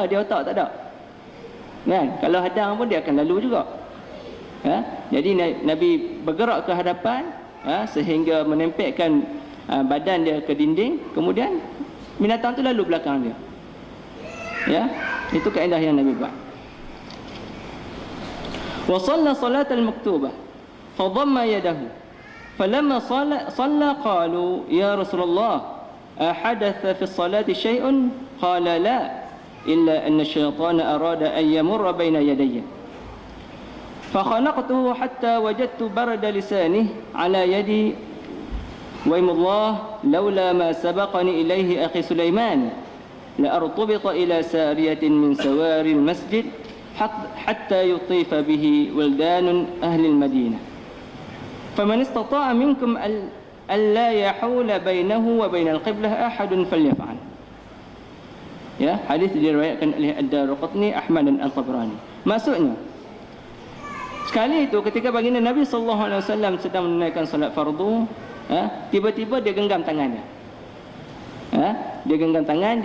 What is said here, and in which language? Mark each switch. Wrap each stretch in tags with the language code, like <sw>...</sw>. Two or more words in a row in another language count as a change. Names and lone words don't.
<ms>Dia otak tak ada, kan? Kalau hadang pun dia akan lalu juga. Jadi Nabi bergerak ke hadapan, sehingga menempelkan badan dia ke dinding, kemudian binatang tu lalu belakang dia. Ya, itu kaedah yang Nabi buat.</ms> <ar>وصلى الصلاة المكتوبة فضم يده فلما صلى قالوا يا رسول الله أحدث في الصلاة شيء قال لا إلا أن الشيطان أراد أن يمر بين يدي فخنقته حتى وجدت برد لسانه على يدي وايم الله لولا ما سبقني إليه أخي سليمان لارتبطت إلى سارية من سواري المسجد حتى يطيف به ولدان أهل المدينة فمن استطاع منكم ألا يحول بينه وبين القبلة أحد فليفعل.</ar> <ms>Ya, hadis diriwayatkan oleh Ad-Darqutni, Ahmad dan Al-Tabrani. Maksudnya, sekali itu ketika baginda Nabi SAW sedang menunaikan salat fardu, tiba-tiba dia genggam tangan dia. Dia genggam tangan.</ms>